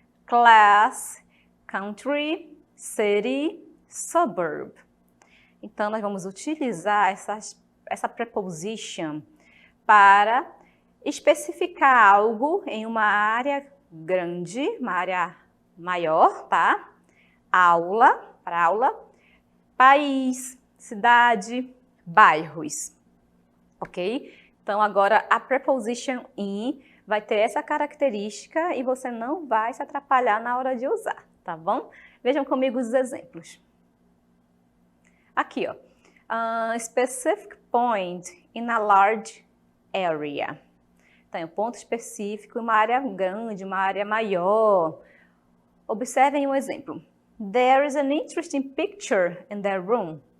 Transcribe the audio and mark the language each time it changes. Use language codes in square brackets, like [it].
[en] Class, country, city, suburb. [pt] Então, nós vamos utilizar essa preposition para especificar algo em uma área grande, uma área maior, tá? Aula, para aula, país, cidade, bairros, ok? Então, agora a preposition in vai ter essa característica e você não vai se atrapalhar na hora de usar, tá bom? Vejam comigo os exemplos. Aqui, ó. [en] Specific point in a large area. [pt] Então, um ponto específico, uma área grande, uma área maior. Observem um exemplo. [en] There is an interesting picture in their room.